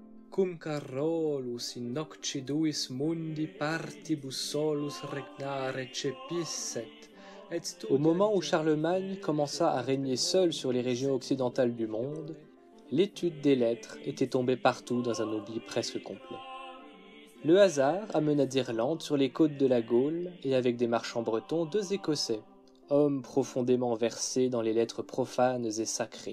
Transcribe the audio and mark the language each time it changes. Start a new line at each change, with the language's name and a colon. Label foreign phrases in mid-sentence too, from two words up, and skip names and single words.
Latin: cum carolus in nocciduis mundi partibus solus regnare cepisset.
French: Au moment où Charlemagne commença à régner seul sur les régions occidentales du monde, l'étude des lettres était tombée partout dans un oubli presque complet. Le hasard amena d'Irlande sur les côtes de la Gaule et avec des marchands bretons 2 Écossais, hommes profondément versés dans les lettres profanes et sacrées.